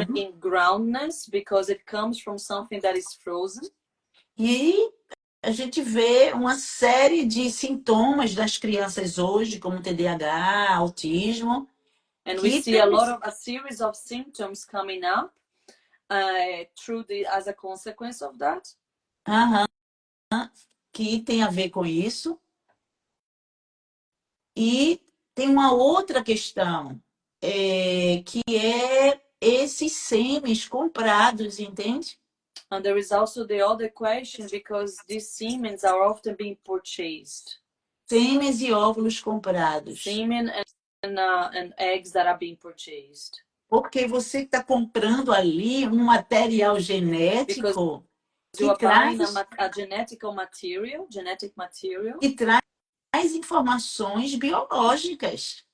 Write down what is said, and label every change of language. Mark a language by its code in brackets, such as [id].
[en] This is not bringing groundness because it comes from something that is frozen. [pt] E a gente vê uma série de sintomas das crianças hoje, como TDAH, autismo. [en] And we see a series of symptoms coming up as a consequence of that. [pt] Que tem a ver com isso. E tem uma outra questão, que é esses sêmens comprados, entende? [en] And there is also the other question, because these semens are often being purchased. [pt] Sêmens e óvulos comprados. [en] Semen and eggs that are being purchased. [pt] Porque você está comprando ali um material genético [en] you are buying a genetic material [pt] que traz informações biológicas.